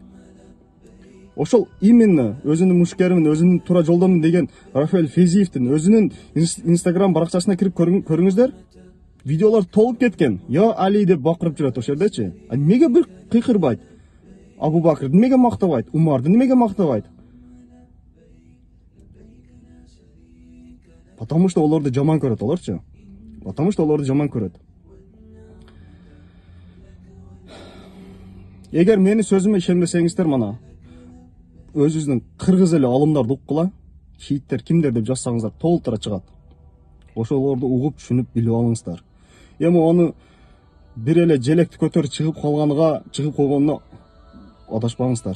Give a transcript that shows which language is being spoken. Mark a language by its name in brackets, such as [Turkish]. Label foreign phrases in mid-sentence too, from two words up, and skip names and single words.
[Kyrgyz] Ошол именно өзүнүн мушкеримин, өзүнүн туура жолдомун деген Рафаэль Фезиевдин өзүнүн Instagram баракчасына кирип көрүңүздөр. Видеолор толуп кеткен. Я Али деп бакырып жүрөт ошол жердечи. Эмнеге бир кыйкырбайт? Абу Бакрды эмнеге мактабайт? Умарды эмнеге мактабайт? [Russian] Потому что [Kyrgyz] оларды жаман көрөт, оларчы. [Russian] Потому что [Kyrgyz] оларды жаман көрөт. Эгер мени сөзүмө ишенбесеңиздер, мана өзүңүздүн кыргыз эле алымдарды уккула, шииттер кимдер деп жазсаңыздар толтура чыгат. Ошолорду угуп, түшүнүп, билип алыңыздар. Эми оны бир эле желекти көтөрүп чыгып койгонуна адашпаңыздар.